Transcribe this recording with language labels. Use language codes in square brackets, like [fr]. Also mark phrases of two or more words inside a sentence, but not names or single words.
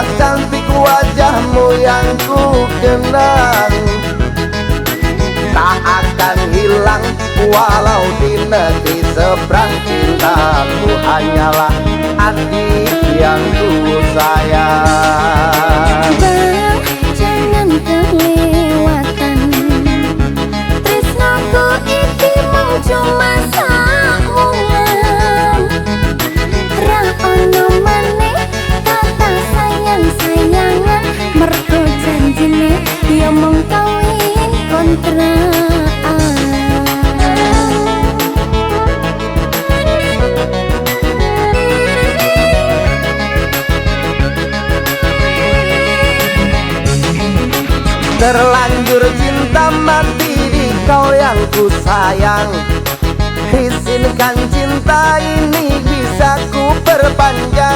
[id] cantik wajahmu yang ku kenang, tak akan hilang walau di negeri seberang. Cintaku hanyalah adik yang ku sayang. Jangan kelewatan, [jv] tresnaku iki mung cuma saungan. Ra ono maneh kata sayang-sayangan, mergo janjine ya mung kawin kontrakan. [id] Terlanjur cinta mati di kau yang ku sayang, izinkan cinta ini bisa ku perpanjang.